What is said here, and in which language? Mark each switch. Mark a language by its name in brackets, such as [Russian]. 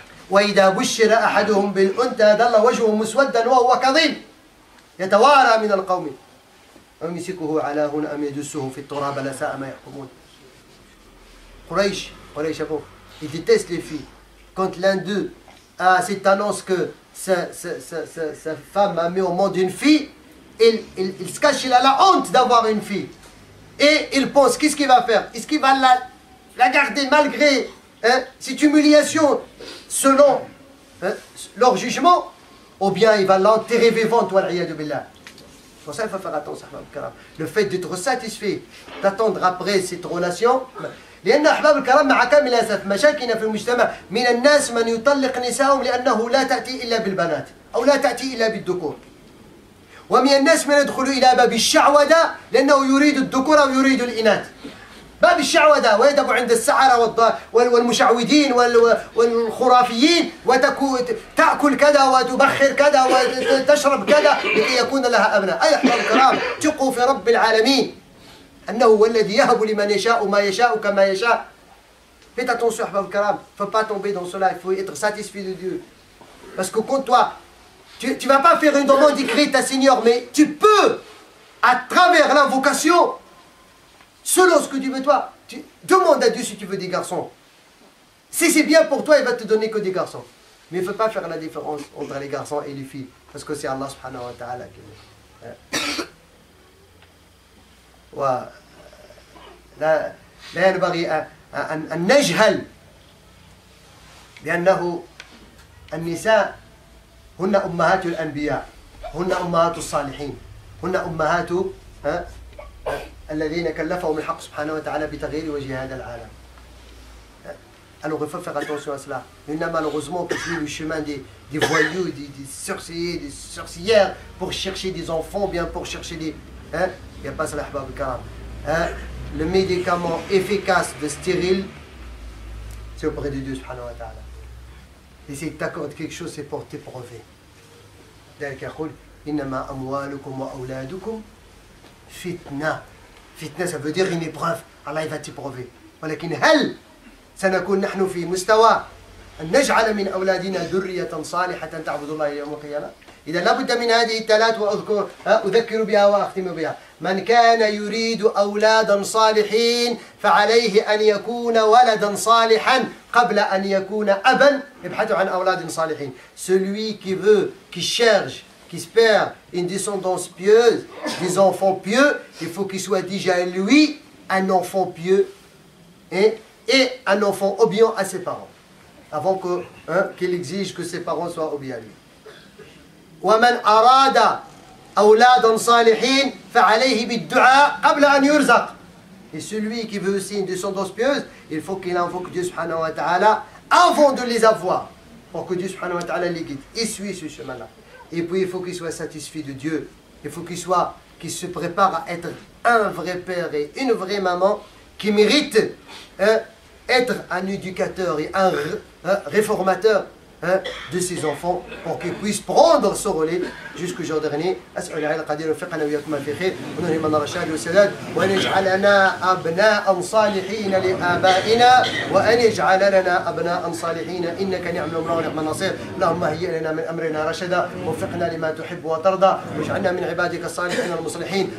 [Arabic] وإذا بشر أحدهم بالأنثى ظل وجهه مسودا وهو كظيم يتوارى من القوم أم يمسكه على هون أم يدسه في التراب لا ساء ما يحكمون. [French] Quraysh, ils détestent les filles. Quand l'un d'eux a cette annonce que sa femme a mis au monde une fille, il se cache, il a la honte d'avoir une fille. Et il pense, qu'est-ce qu'il va faire? Est-ce qu'il va la garder malgré cette humiliation selon leur jugement? Ou bien il va l'enterrer vivante, [Arabic] wal'iyadu billah. [French] Pour ça, il faut faire attention. Le fait d'être satisfait, d'attendre après cette relation. [Arabic] لأن أحباب الكرام مع كامل الأسف مشاكلنا في المجتمع من الناس من يطلق نساءهم لأنه لا تأتي إلا بالبنات أو لا تأتي إلا بالذكور. ومن الناس من يدخل إلى باب الشعوذة لأنه يريد الذكور أو يريد الإناث. باب الشعوذة ويذهب عند السحرة والمشعوذين والخرافيين وتأكل كذا وتبخر كذا وتشرب كذا لكي يكون لها أبناء. أي أحباب الكرام ثقوا في رب العالمين أنه هو الذي يهب لمن يشاء ما يشاء كما يشاء. [French] Faites attention, Ahbab al-Karam, il ne faut pas tomber dans cela, il faut être satisfait de Dieu. Parce que quand toi, tu ne vas pas faire une demande écrite à Seigneur, mais tu peux, à travers l'invocation, selon ce que tu veux toi, tu demandes à Dieu si tu veux des garçons. Si c'est bien pour toi, il va te donner que des garçons. Mais il ne faut pas faire la différence entre les garçons et les filles, parce que c'est Allah subhanahu wa ta'ala qui veut. [Arabic] لا ينبغي أن نجهل بأنه النساء هن أمهات الأنبياء هن أمهات الصالحين هن أمهات الذين كلفهم الحق سبحانه وتعالى بتغيير وجه هذا العالم. [French] Alors il faut faire attention à cela. Il y en a malheureusement qui suivent le chemin des voyous, des sorciers, des sorcières pour chercher des enfants, bien pour chercher des... Il n'y a pas ça, l'ahbab al-karam. Le médicament efficace de stérile, c'est auprès de Dieu subhanahu wa ta'ala. Et si tu t'accordes quelque chose, c'est pour t'éprouver. [Arabic] ذلك يقول إنما أموالكم وأولادكم فتنة. [French] Fitna, ça veut dire une épreuve. Allah il va t'éprouver. [Arabic] ولكن هل سنكون نحن في مستوى أن نجعل من أولادنا ذرية صالحة تعبد الله يوم القيامة؟ إذا لابد من هذه الثلاث وأذكر بها وأختم بها. من كان يريد أولادا صالحين فعليه أن يكون ولدا صالحا قبل أن يكون أبا. ابحثوا عن أولاد صالحين. [French] Celui qui veut, qui cherche, qui espère une descendance pieuse, des enfants pieux, il faut qu'il soit déjà lui un enfant pieux et un enfant obéissant à ses parents, avant qu'il exige que ses parents soient obéis à lui. [Arabic] ومن أراد أولادا صالحين فعليه بالدعاء قبل أن يرزق. [French] Et celui qui veut aussi une descendance pieuse, il faut qu'il invoque Dieu subhanahu wa ta'ala avant de les avoir, pour que Dieu subhanahu wa ta'ala les guide. Il suit ce chemin-là. Et puis il faut qu'il soit satisfait de Dieu Il faut qu'il se prépare à être un vrai père et une vraie maman qui mérite être un éducateur et un réformateur de ses enfants pour qu'ils puissent prendre ce relais jusqu'au jour dernier. [Arabic] أسأل العلي القدير يوفقنا وإياكم في خير ونلهمنا الرشاد والسداد وأن يجعلنا أبناء صالحين لآبائنا وأن يجعل لنا أبناء صالحين إنك نعم المولى ونعم النصير. اللهم هيئ لنا من أمرنا رشدا ووفقنا لما تحب وترضى واجعلنا من عبادك الصالحين المصلحين.